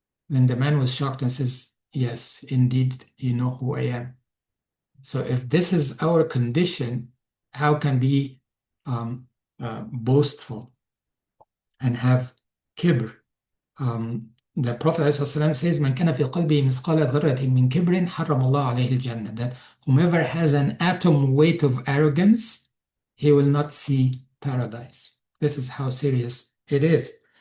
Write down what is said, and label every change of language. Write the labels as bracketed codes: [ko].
[en] Then the man was shocked and says, yes, indeed, you know who I am. So if this is our condition, how can we boastful and have kibr? The Prophet ﷺ says, [ar] من كان في قلبه مثقال ذرة من كبر حرم الله عليه الجنة. [en] That whomever has an atom weight of arrogance, he will not see paradise. This is how serious it is.